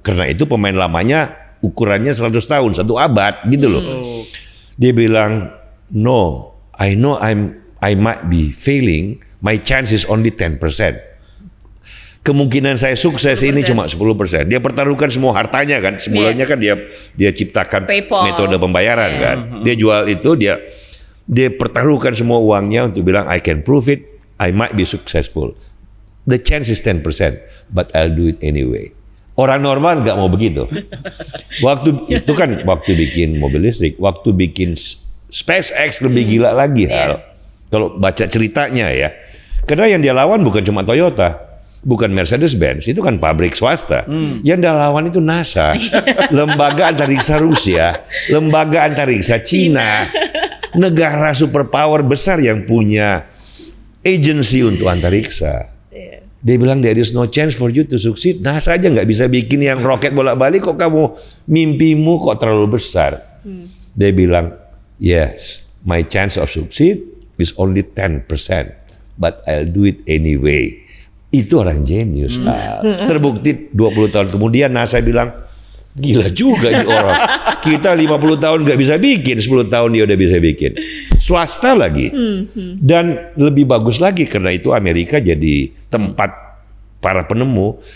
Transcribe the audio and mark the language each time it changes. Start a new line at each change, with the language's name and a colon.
Indonesian: Karena itu pemain lamanya ukurannya 100 tahun, 1 abad gitu loh. Dia bilang,
English: no, I know I might be failing, my chance is only 10%.
Indonesian: Kemungkinan saya sukses 10%. Ini cuma 10%. Dia pertaruhkan semua hartanya kan. Semulanya kan dia ciptakan PayPal, metode pembayaran kan. Dia jual itu, dia pertaruhkan semua uangnya untuk bilang
English: I can prove it, I might be successful. The chance is 10%, but I'll do it anyway.
Indonesian: Orang normal nggak mau begitu. Waktu bikin mobil listrik, waktu bikin SpaceX lebih gila lagi hal. Kalau baca ceritanya ya, karena yang dia lawan bukan cuma Toyota, bukan Mercedes-Benz, itu kan pabrik swasta. Yang dia lawan itu NASA, lembaga antariksa Rusia, lembaga antariksa Cina, negara superpower besar yang punya agensi untuk antariksa. Dia bilang
English: there is no chance for you to succeed.
Indonesian: NASA aja nggak bisa bikin yang roket bolak-balik, kok kamu mimpimu kok terlalu besar. Dia bilang
English: yes, my chance of succeed is only 10%, but I'll do it anyway.
Indonesian: Itu orang jenius. Terbukti 20 tahun kemudian NASA bilang gila juga ini orang. Kita 50 tahun nggak bisa bikin, 10 tahun dia udah bisa bikin. Swasta lagi. Dan lebih bagus lagi karena itu Amerika jadi tempat para penemu.